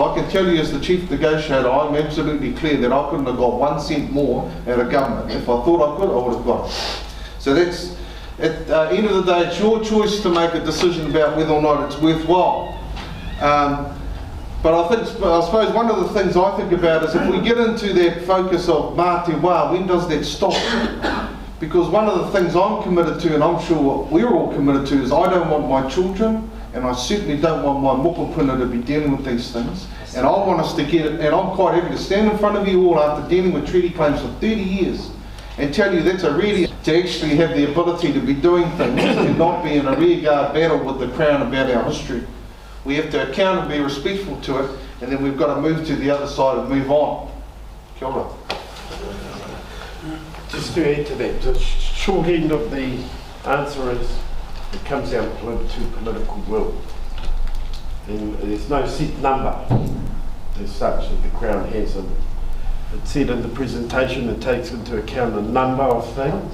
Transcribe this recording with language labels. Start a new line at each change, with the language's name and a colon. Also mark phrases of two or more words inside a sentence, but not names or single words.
English: I can tell you as the chief negotiator, I'm absolutely clear that I couldn't have got 1 cent more out of government. If I thought I could, I would have got it. So that's, at the end of the day, it's your choice to make a decision about whether or not it's worthwhile. But I suppose one of the things I think about is if we get into that focus of
Māori: mā te wā,
English: when does that stop? Because one of the things I'm committed to, and I'm sure we're all committed to, is I don't want my children, and I certainly don't want my mokopuna to be dealing with these things. And I want us to get it, and I'm quite happy to stand in front of you all after dealing with treaty claims for 30 years and tell you that's a really, to actually have the ability to be doing things and not be in a rearguard battle with the Crown about our history. We have to account and be respectful to it, and then we've got to move to the other side and move on.
Māori: Kia ora.
English: Just to add to that, the short end of the answer is it comes down to political will. And there's no set number as such that the Crown has. And it's said in the presentation it takes into account a number of things.